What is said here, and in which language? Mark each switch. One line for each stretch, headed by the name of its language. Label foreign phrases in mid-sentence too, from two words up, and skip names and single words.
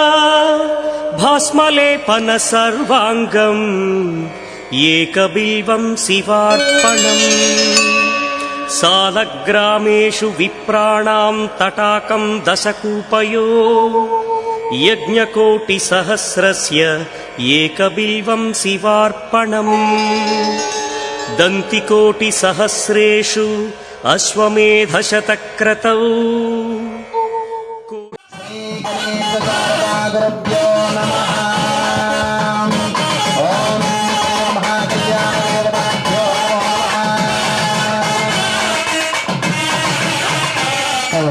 Sanskrit: भस्मलेपन सर्वाङ्गम् एकबिल्वं शिवार्पणम् सालग्रामेषु विप्राणां तटाकं दशकूपयो यज्ञकोटिसहस्रस्य ఏకబిల్వం శివార్పణం దంతికోటిసహస్రేషు అశ్వమేధశతక్రతౌ గురుభ్యో నమః. ఓం మహాకళ్యాణదేవతాభ్యో నమః.